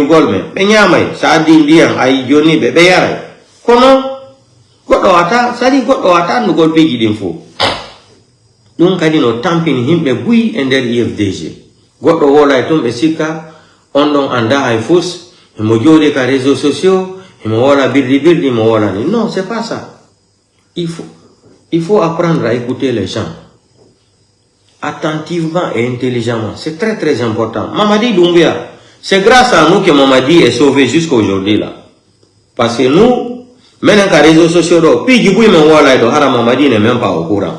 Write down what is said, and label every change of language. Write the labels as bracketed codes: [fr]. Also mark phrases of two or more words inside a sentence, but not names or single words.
[ff] golme be nyamay saadi ndiyam ay joni be yaray kono goddo wata sadi goddo wata no gol peji din fo dum kadi no tampini himbe buyi e der IFDG goddo wola e tumbe sikka on don anda hay fus e mo jode ka [fr] réseaux sociaux [ff] e mo wala birdi mo wala ni non [fr] c'est pas ça il faut apprendre à écouter les gens attentivement et intelligemment. C'est très très important. Mamadi Doumbia, c'est grâce à nous que Mamadi est sauvé jusqu'à aujourd'hui là. Parce que nous, maintenant les réseaux sociaux, puis du coup, Mamadi n'est même pas au courant.